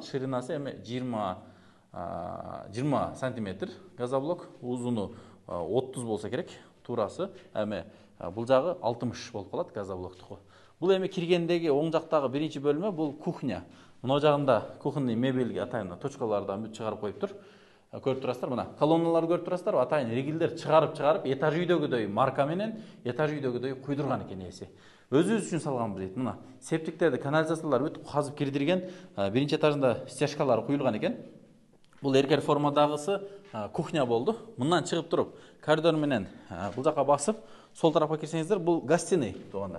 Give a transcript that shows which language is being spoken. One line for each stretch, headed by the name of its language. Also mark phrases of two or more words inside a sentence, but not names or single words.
Kyrgyz: Ширинасы эми 20 сантиметр газоблок, узуну 30 болса керек, туурасы. Эми бул жагы 60 болуп калат газоблоктуку. Бул эми киргендеги оң жактагы биринчи бөлмө, бул кухня. Мына жагында кухонный мебелге атайын точкалардан бүт чыгарып коюптур.
Kazakh: көріп тұрасыздар, мына колонналар көріп тұрасыздар, атайын ригелдер шығарып
Kyrgyz: этаж үйдөгүдөй марка менен этаж үйдөгүдөй куйдурган экен ээси. Өзүбүз үчүн салганбыз дейт. Мына септиктерди, канализациялар бүт казып кирдирген, биринчи этажында стяжкалары куюлган экен. Бул эркер формадагысы кухня болду. Мындан чыгып туруп, коридор менен бул жака басып, сол тарапка кирсеңиздер, бул гостиный туугандар.